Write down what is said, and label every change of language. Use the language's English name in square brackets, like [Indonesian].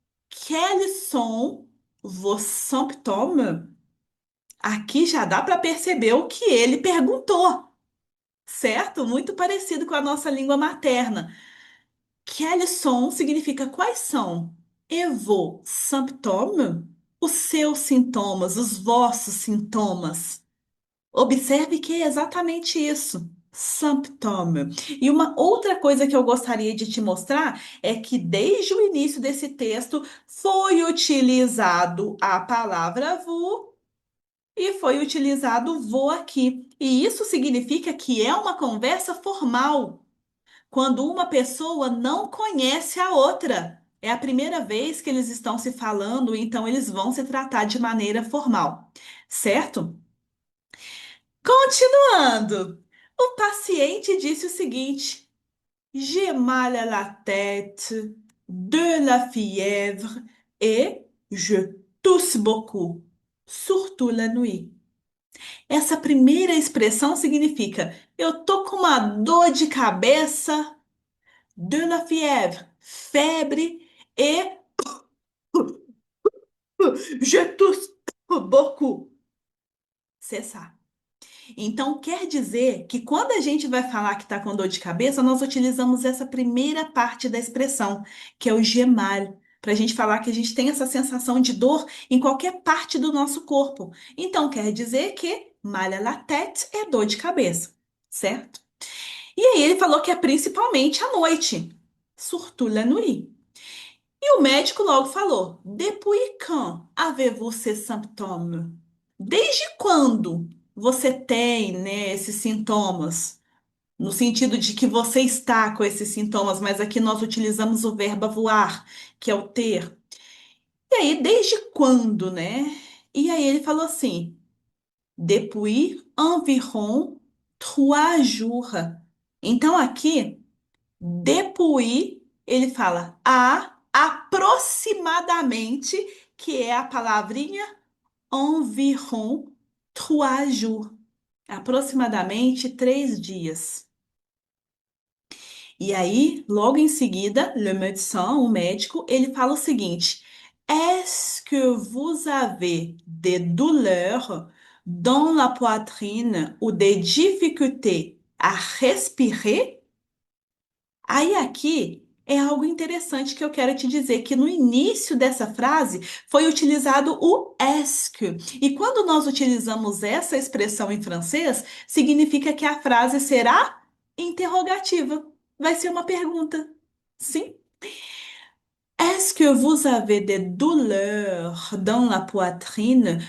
[French] Quels sont vos symptômes? [Portuguese] Aqui já dá para perceber o que ele perguntou, certo? Muito parecido com a nossa língua materna. [French] Quels sont [Portuguese] significa quais são. [French] Et vos symptômes? [Portuguese] Os seus sintomas, os vossos sintomas. Observe que é exatamente isso. Symptôme. E uma outra coisa que eu gostaria de te mostrar é que desde o início desse texto foi utilizado a palavra vous e foi utilizado vou aqui. E isso significa que é uma conversa formal, quando uma pessoa não conhece a outra. É a primeira vez que eles estão se falando, então eles vão se tratar de maneira formal, certo? Continuando, o paciente disse o seguinte: [French] J'ai mal à la tête, de la fièvre et je tousse beaucoup, surtout la nuit. [Portuguese] Essa primeira expressão significa eu tô com uma dor de cabeça, [French] de la fièvre, [Portuguese] febre, e [French] je tousse beaucoup, [Portuguese] cessar. Então, quer dizer que quando a gente vai falar que está com dor de cabeça, nós utilizamos essa primeira parte da expressão, que é o gemal, para a gente falar que a gente tem essa sensação de dor em qualquer parte do nosso corpo. Então, quer dizer que [French] mal à la tête [Portuguese] é dor de cabeça, certo? E aí ele falou que é principalmente à noite, [French] surtout la nuit. [Portuguese] E o médico logo falou: [French] Depuis quand avez-vous ces symptômes? [Portuguese] Desde quando você tem, né, esses sintomas? No sentido de que você está com esses sintomas, mas aqui nós utilizamos o verbo avoir, que é o ter. E aí, desde quando, né? E aí ele falou assim: [French] Depuis environ 3 jours. [Portuguese] Então aqui, depuis, ele fala há aproximadamente, que é a palavrinha [French] environ 3 jours. [Portuguese] Aproximadamente 3 dias. E aí, logo em seguida, [French] le médecin, [Portuguese] o médico, ele fala o seguinte: [French] Est-ce que vous avez des douleurs dans la poitrine ou des difficultés à respirer? [Portuguese] Aí aqui é algo interessante que eu quero te dizer, que no início dessa frase foi utilizado o est-ce que. E quando nós utilizamos essa expressão em francês, significa que a frase será interrogativa. Vai ser uma pergunta. Sim? [French] Est-ce que vous avez des douleurs dans la poitrine?